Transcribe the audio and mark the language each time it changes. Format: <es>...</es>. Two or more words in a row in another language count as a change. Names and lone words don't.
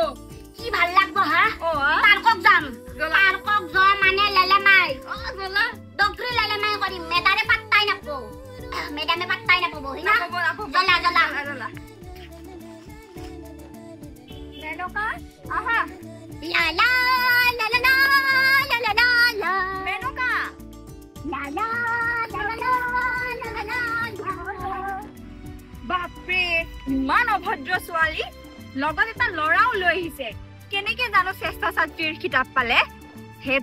<as>কি ভাল লাগবো হা ও পার্কক যাম জ্বলা। পার্কক যাম মানে লেলেমাই ও জ্বলা ডক্টরি লেলেমাই কৰিম মেডামে পাত্তাই নাপো মেডামে পাত্তাই নাপাব হিনা নাপাব, নাপাব। জ্বলা জ্বলা জ্বলা। মেনকা আহা লা লা লা লা লা লা লা লা লা মেনকা লা লা লা লা লা লা লা লা বাপৰে ইমান অভদ্ৰ ছোৱালী লগত এটা ল'ৰাও লৈ আহিছে কেনেকে জানো শ্ৰেষ্ঠ ছাত্ৰীৰ কিতাপ পালে হেড</as>